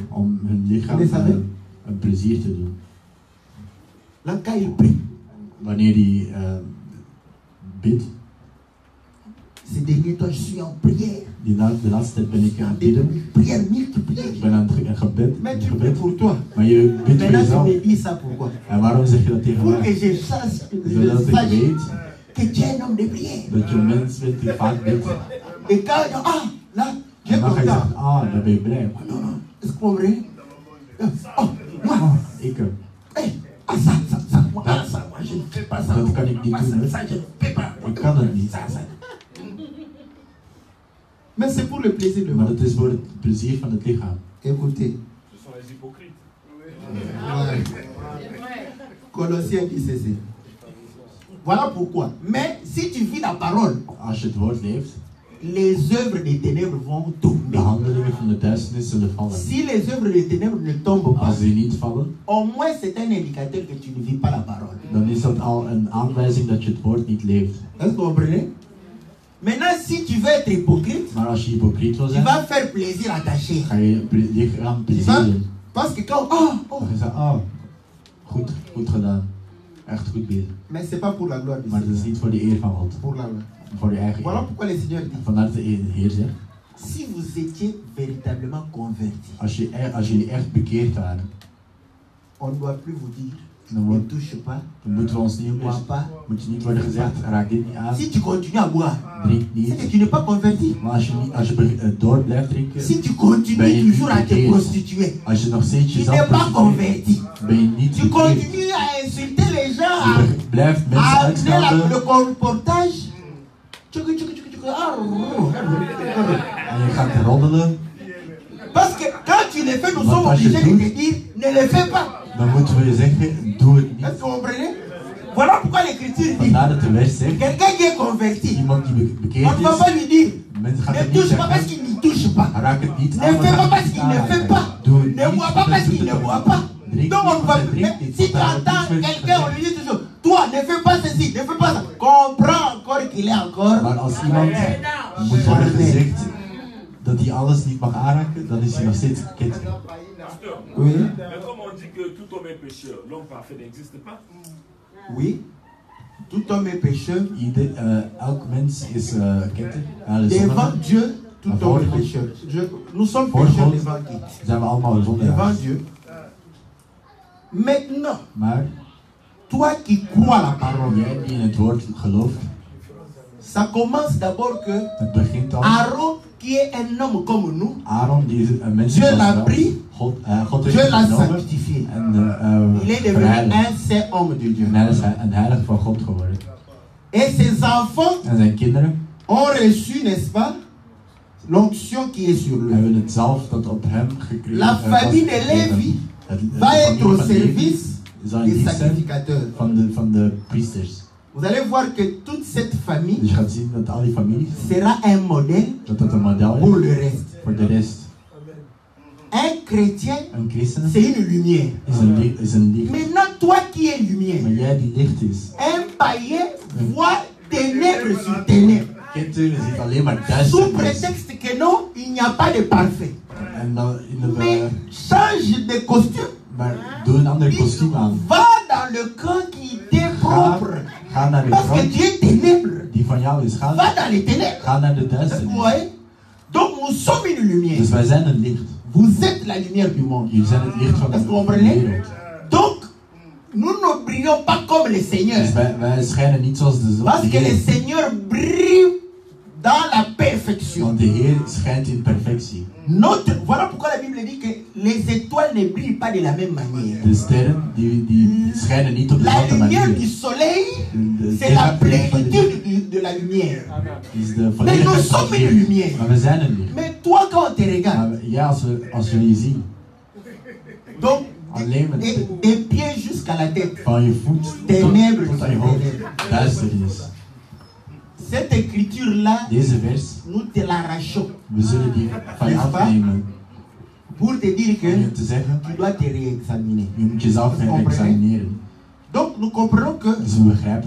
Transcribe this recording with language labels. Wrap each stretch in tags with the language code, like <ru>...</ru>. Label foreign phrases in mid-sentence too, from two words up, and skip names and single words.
<nl>om hun lichaam Jullie saben? een plezier te doen.</nl> <fr>Là, quand ils prient,</fr> <nl>Wanneer die bidt,</nl> <fr>ces derniers temps, je suis en prière.</fr> <nl>de laatste tijd ben ik aan het</nl> <fr>Des</fr> <nl>bidden.</nl> <fr>prières multipliées.</fr> <nl>Ik ben aan het gebed,</nl> <fr>Mais</fr> <nl>een</nl> <fr>tu pries</fr> <nl>gebed.</nl> <fr>pour toi.</fr> <nl>Maar je bidt voor</nl> <fr>Maintenant, tu</fr> <nl>jezelf.</nl> <fr>me dis ça pourquoi?</fr> <nl>En waarom zeg je dat tegen</nl> <fr>Pour que</fr> <nl>mij?</nl> <fr>je sache,</fr> <nl>Zodat ik weet</nl> <fr>que tu es un homme de prière.</fr> <nl>dat je een mens bent die vaak bidt.</nl> <fr>Et quand il dit, ah, là, tu es</fr> <nl>En dan ga je</nl> <fr>content.</fr> <nl>zeggen, ah, dan ben je blij.</nl> <fr>Non, non, est-ce que vous comprenez? Oh, moi,</fr> <nl>Ik,</nl> <fr>hey, ah, ça, moi, ah, ça, moi, je ne fais pas ça.</fr> <nl>dat kan ik niet</nl> <fr>Moi,</fr> <nl>doen, hè.</nl> <fr>ça, je ne fais pas.</fr> <nl>Ik kan het niet.</nl> <fr>Ça. Mais c'est pour le plaisir de</fr> <nl>Maar</nl> <fr>moi.</fr> <nl>dat is voor het plezier van het lichaam.</nl> <fr>Écoutez, Ce sont les hypocrites. ouais. Colossiens 10:16. Voilà pourquoi. Mais si tu vis la parole,</fr> <nl>Als je het woord leeft,</nl> <fr>les œuvres des ténèbres vont</fr> <nl>de</nl> <fr>tomber.</fr> <nl>handelingen van de duisternis zullen vallen.</nl> <fr>Si les œuvres des ténèbres ne tombent pas,</fr> <nl>Als die niet vallen,</nl> <fr>au moins c'est un indicateur que tu ne vis pas la parole.</fr> <nl>dan is dat al een aanwijzing dat je het woord niet leeft.</nl> <fr>Est-ce que vous comprenez? Maintenant, si tu veux être hypocrite,</fr> <nl>Maar als je hypocriet wil</nl> <fr>tu</fr> <nl>zijn,</nl> <fr>vas faire plaisir à ta chair.</fr> <nl>ga je lichaam</nl> <fr>Tu</fr> <nl>plezier</nl> <fr>vas,</fr> <nl>doen.</nl> <fr>parce que quand, oh,</fr> <nl>Dan ga je zeggen, ah, goed gedaan. Echt goed bezig.</nl> <fr>mais c'est pas pour la gloire du</fr> <nl>Maar dat is</nl> <fr>Seigneur,</fr> <nl>niet voor de eer van God.</nl> <fr>pour la</fr> <nl>Voor je eigen</nl> <fr>Voilà</fr> <nl>eer.</nl> <fr>pourquoi le Seigneur dit,</fr> <nl>Vandaar dat de Heer zegt,</nl> <fr>si vous étiez véritablement convertis,</fr> <nl>als jullie echt bekeerd waren,</nl> <fr>on ne doit plus vous dire,</fr> <nl>dan,</nl> <fr>ne</fr> <nl>wordt,</nl> <fr>touche pas,</fr> <nl>dan moeten we ons niet</nl> <fr>ne</fr> <nl>meer,</nl> <fr>bois pas.</fr> <nl>moet je niet worden gezegd, raak dit niet aan,</nl> <fr>Si tu continues à boire,</fr> <nl>drink</nl> <fr>c'est que</fr> <nl>niet.</nl> <fr>tu n'es pas converti.</fr> <nl>Maar als je door blijft drinken,</nl> <fr>Si tu continues</fr> <nl>Ben je</nl> <fr>toujours à te</fr> <nl>bekeerd?</nl> <fr>prostituer,</fr> <nl>als je nog steeds</nl> <fr>tu</fr> <nl>jezelf</nl> <fr>n'es pas</fr> <nl>prostitueert,</nl> <fr>converti.</fr> <nl>ben je niet</nl> <fr>Tu</fr> <nl>bekeerd.</nl> <fr>continues à insulter les gens, à</fr> <nl>Je blijft mensen</nl> <fr>amener</fr> <nl>uitschelden</nl> <fr>le comportage.</fr> <nl>en je gaat roddelen.</nl> <fr>Parce que quand tu le fais, nous</fr> <nl>Maar</nl> <fr>sommes</fr> <nl>als je</nl> <fr>obligés</fr> <nl>het</nl> <fr>de</fr> <nl>doet,</nl> <fr>te dire, ne le fais pas.</fr> <nl>dan moeten we je zeggen, doe het niet.</nl> <fr>Est-ce que vous comprenez? Voilà pourquoi l'Écriture dit,</fr> <nl>Vandaar dat de wet zegt,</nl> <fr>quelqu'un qui est converti,</fr> <nl>iemand die</nl> <fr>on</fr> <nl>bekeerd</nl> <fr>ne va</fr> <nl>is,</nl> <fr>pas lui dire,</fr> <nl>mensen gaan</nl> <fr>ne</fr> <nl>het niet</nl> <fr>touche pas parce</fr> <nl>zeggen,</nl> <fr>qu'il n'y touche pas.</fr> <nl>raak het niet</nl> <fr>Ne</fr> <nl>aan,</nl> <fr>fais pas</fr> <nl>want</nl> <fr>parce qu'il ne fait pas.</fr> <nl>doe het</nl> <fr>Ne</fr> <nl>niet,</nl> <fr>bois pas</fr> <nl>want</nl> <fr>parce</fr> <nl>hij</nl> <fr>qu'il</fr> <nl>doet</nl> <fr>ne</fr> <nl>het</nl> <fr>boit</fr> <nl>ook</nl> <fr>pas.</fr> <nl>niet. Drink</nl> <fr>Donc</fr> <nl>niet,</nl> <fr>on</fr> <nl>want</nl> <fr>va,</fr> <nl>hij drinkt niet,</nl> <fr>si</fr> <nl>want</nl> <fr>tu</fr> <nl>hij houdt</nl> <fr>entends</fr> <nl>niets met</nl> <fr>quelqu'un, on</fr> <nl>gezegd.</nl> <fr>lui dit toujours, toi ne fais pas ceci, ne fais pas ça. Comprends encore qu'il est encore.</fr> <nl>Maar als iemand moet worden gezegd dat hij alles niet mag aanraken, dan is hij nog steeds geketend.</nl> <fr>Pasteur, Oui, mais comme on dit que tout homme est pécheur, l'homme parfait n'existe pas. oui. Tout homme est pécheur.</fr> <nl>Elk mens is ketter.</nl> <fr>Devant Dieu, tout</fr> <nl>Maar</nl> <fr>homme est</fr> <nl>voor</nl> <fr>pécheur. Nous sommes</fr> <nl>Voor</nl> <fr>pécheurs</fr> <nl>God</nl> <fr>devant qui?</fr> <nl>zijn we allemaal</nl> <fr>Devant</fr> <nl>zondaars.</nl> <fr>Dieu. Maintenant,</fr> <nl>Maar</nl> <fr>toi qui crois la parole,</fr> <nl>jij die in het woord gelooft,</nl> <fr>ça commence d'abord que</fr> <nl>het begint al.</nl> <fr>Aaron, qui est un homme comme nous,</fr> <nl>Aaron, die is een mens</nl> <fr>Dieu</fr> <nl>zoals</nl> <fr>l'a</fr> <nl>wij.</nl> <fr>pris,</fr> <nl>God heeft</nl> <fr>Dieu</fr> <nl>hem</nl> <fr>l'a</fr> <nl>genomen</nl> <fr>sanctifié.</fr> <nl>en</nl> <fr>Il est devenu</fr> <nl>verheiligd.</nl> <fr>un saint homme de Dieu.</fr> <nl>En hij is een heilig van God geworden.</nl> <fr>Et ses enfants</fr> <nl>En zijn kinderen</nl> <fr>ont reçu, n'est-ce pas, l'onction qui est sur lui.</fr> <nl>hebben het zalf dat op hem gekregen</nl> <fr>La famille de Lévi va être au service</fr> <nl>zal in</nl> <fr>des</fr> <nl>dienst zijn</nl> <fr>sacrificateurs.</fr> <nl>van de priesters.</nl> <fr>Vous allez voir que toute cette famille</fr> <nl>Dus je gaat zien dat al die families,</nl> <fr>sera un modèle</fr> <nl>dat een model</nl> <fr>pour</fr> <nl>is</nl> <fr>le reste.</fr> <nl>voor de rest.</nl> <fr>Un chrétien,</fr> <nl>Een christen</nl> <fr>c'est une lumière.</fr> <nl>is een licht.</nl> <fr>Maintenant, toi qui es lumière,</fr> <nl>Maar jij die licht is,</nl> <fr>un païen voit tes ténèbres sur ténèbres.</fr> <nl>Kent u, je ziet alleen maar</nl> <fr>Sous</fr> <nl>duisternis.</nl> <fr>prétexte que non, il n'y a pas de parfait.</fr> <nl>En dan</nl> <fr>Mais change de costume.</fr> <nl>maar doe een ander kostuum aan.</nl> <fr>Va dans le camp qui t'est propre.</fr> <nl>Ga naar de</nl> <fr>Parce que</fr> <nl>grond</nl> <fr>tu es ténèbres.</fr> <nl>die van jou is.</nl> <fr>Va dans les ténèbres.</fr> <nl>Ga naar de</nl> <fr>Vous</fr> <nl>duisternis.</nl> <fr>voyez? Donc nous sommes une lumière.</fr> <nl>Dus wij zijn een licht.</nl> <fr>Vous êtes la lumière du monde.</fr> <nl>Jullie zijn het licht van</nl> <fr>Est-ce que vous</fr> <nl>de</nl> <fr>comprenez?</fr> <nl>wereld.</nl> <fr>Donc, nous ne brillons pas comme le Seigneur.</fr> <nl>Dus wij schijnen niet zoals de zon.</nl> <fr>Parce que le Seigneur brille dans la perfection.</fr> <nl>Want de Heer schijnt in perfectie.</nl> <fr>Voilà pourquoi la Bible dit que les étoiles ne brillent pas de la même manière.</fr> <nl>De sterren die schijnen niet op</nl> <fr>La</fr> <nl>dezelfde</nl> <fr>lumière</fr> <nl>manier.</nl> <fr>du soleil,</fr> <nl>De</nl> <fr>c'est la</fr> <nl>lichaam van de</nl> <fr>plénitude de la lumière.</fr> <nl>is de</nl> <fr>Mais</fr> <nl>volledigheid</nl> <fr>nous</fr> <nl>van</nl> <fr>sommes</fr> <nl>de</nl> <fr>une</fr> <nl>Heer.</nl> <fr>lumière.</fr> <nl>Maar we zijn een licht.</nl> <fr>Mais toi, quand on te regarde,</fr> <nl>Maar ja, als we je zien,</nl> <fr>donc</fr> <nl>alleen met</nl> <fr>des pieds jusqu'à la tête,</fr> <nl>van je voet</nl> <fr>ténèbres</fr> <nl>tot</nl> <fr>sur</fr> <nl>aan je hoofd,</nl> <fr>ténèbres.</fr> <nl>duisternis.</nl> <fr>Cette écriture-là,</fr> <nl>Deze vers,</nl> <fr>nous te l'arrachons</fr> <nl>we zullen die van je afnemen.</nl> <fr>pour te dire</fr> <nl>Om je</nl> <fr>que</fr> <nl>te zeggen,</nl> <fr>tu dois te réexaminer.</fr> <nl>je moet jezelf gaan examineren.</nl> <fr>Donc nous comprenons que</fr> <nl>Dus we begrijpen</nl>